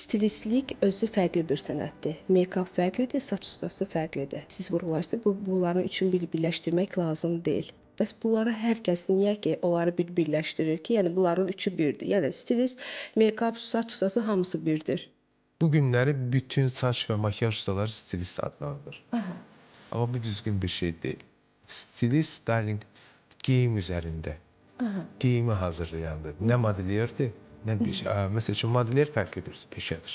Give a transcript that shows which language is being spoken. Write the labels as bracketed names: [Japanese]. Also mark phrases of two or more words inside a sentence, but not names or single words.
[Azerbaijani] Stilistlik özü fərqli bir sənətdir. Make-up fərqlidir, saç ustası fərqlidir. Siz vurğularsınız, bunların üçün birləşdirmək lazım deyil. Bəs bunları hər kəs niyə ki, onları birləşdirir ki, yəni bunların üçü birdir. Yəni stilist, make-up, saç ustası hamısı birdir. Bu günləri bütün saç və makyaj ustaları stilist adlanır. Aha. Amma bu düzgün bir şey deyil. Stilist styling geyim üzərində. Aha. Geyimi hazırlayandır. Nə modellerdir, nə bir şey. Məsəl üçün modeller fərqli bir peşədir.